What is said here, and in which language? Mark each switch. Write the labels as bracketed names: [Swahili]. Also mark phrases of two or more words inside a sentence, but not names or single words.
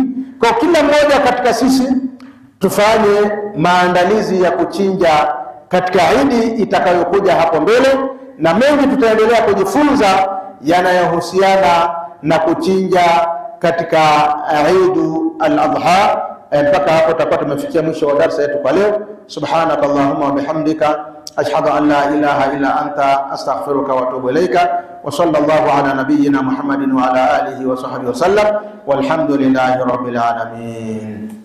[Swahili] Kwa kila mmoja katika sisi tufanye maandalizi ya kuchinja katika Idi itakayokuja hapo mbele, na mengi tutaendelea kujifunza yanayohusiana na kuchinja katika Eidu al-Adha. Mpaka hapo tutakuwa tumefikia mwisho wa darasa yetu kwa leo. [Arabic] سبحانك اللهم وبحمدك أشهد أن لا إله إلا أنت أستغفرك وأتوب إليك. وصلى الله على نبينا محمد وعلى آله وصحبه وسلم. والحمد لله رب العالمين.